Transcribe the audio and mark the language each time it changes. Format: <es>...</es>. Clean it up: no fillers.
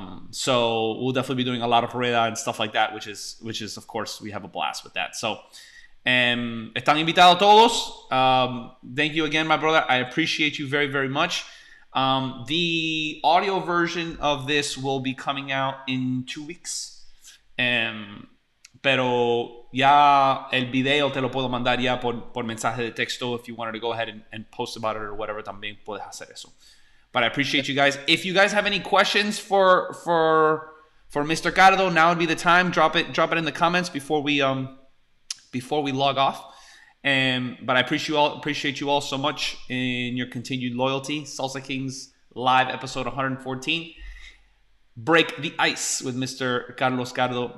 <en>So we'll definitely be doing a lot of rueda and stuff like that, which is of course, we have a blast with that. So.</en> <es>Están invitados todos.</es> <en>Thank you again, my brother. I appreciate you very, very much. The audio version of this will be coming out in 2 weeks.</en> <es>Pero ya el video te lo puedo mandar ya por mensaje de texto.</es> <en>If you wanted to go ahead and post about it or whatever,</en> <es>también puedes hacer eso.</es> <en>But I appreciate you guys. If you guys have any questions for Mr. Cardo, now would be the time. Drop it in the comments before we log off. But I appreciate you all so much in your continued loyalty. Salsa Kings live episode 114. Break the ice with Mr. Carlos Cardo.</en>